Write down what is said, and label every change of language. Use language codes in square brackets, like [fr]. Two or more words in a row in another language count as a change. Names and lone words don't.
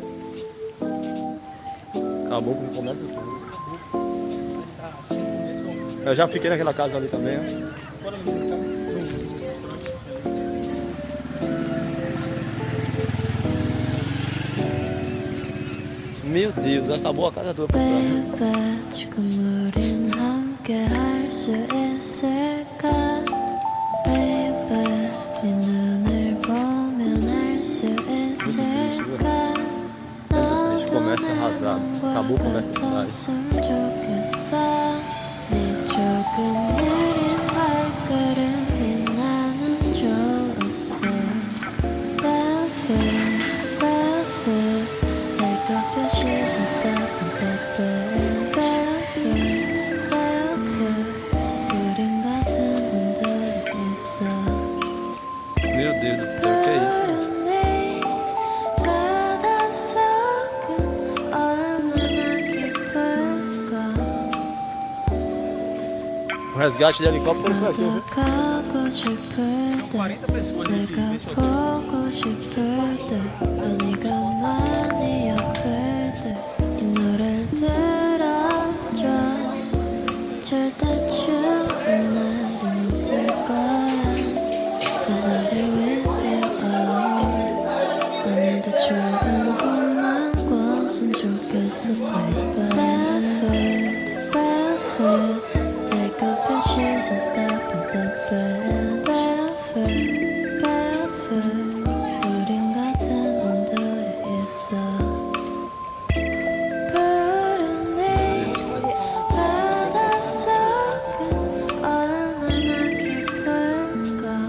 [pt] Acabou com o comércio todo. Eu já fiquei naquela casa ali também, ó. Bora no mercado. Meu Deus, acabou a casa toda por trás. [ko] Baby, 지금 우린 함께 할 수 있을까? Baby, 네 눈을 보면 알 수 있을까? 너도 [pt] comércio [ko] 내 [pt] arrasado. Acabou o [ko] 맘과 [pt] comércio da cidade. [ko] 같았으면 좋겠어. 네 조금 느린 발걸음이 나는 좋았어. [en] Barefoot, barefoot, take off your shoes and step on the bed. Barefoot, barefoot, [ko] 우린 같은 온도에 있어. [pt] Meu Deus do céu, que é isso? [ko] 푸른 네 바닷속은 얼마나 깊을까? [pt] O resgate de helicóptero foi aqui, viu? [ko] 가고 싶을 때 [pt] 40 pessoas nesse [ko] 내가 보고 싶을 때 또 네가 많이 아플 때 이 노래를 들어줘 절대 추운 날은 없을 거야 [en] Cause I'll be with you [ko] 오늘도 좋은 꿈만 꿨으면 좋겠어 baby [en] Barefoot, barefoot Take off your shoes and step in the bed Barefoot, barefoot [ko] 우린 같은 온도에 있어 푸른 네 바닷속은 얼마나 깊을까